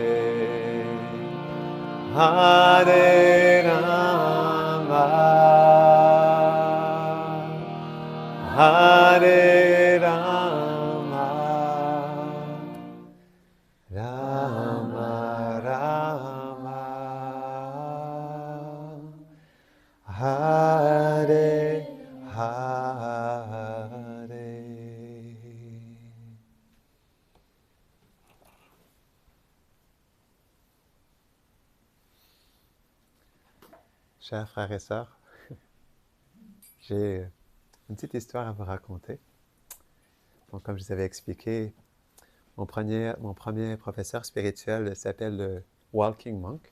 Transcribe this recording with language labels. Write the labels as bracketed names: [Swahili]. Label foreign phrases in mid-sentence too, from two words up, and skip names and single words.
[Sanskrit] Hare Rama, Hare Rama, Rama Rama, Hare Hare. [French] Chers frères et sœurs, j'ai une petite histoire à vous raconter. Donc, comme je vous avais expliqué, mon premier professeur spirituel s'appelle le Walking Monk.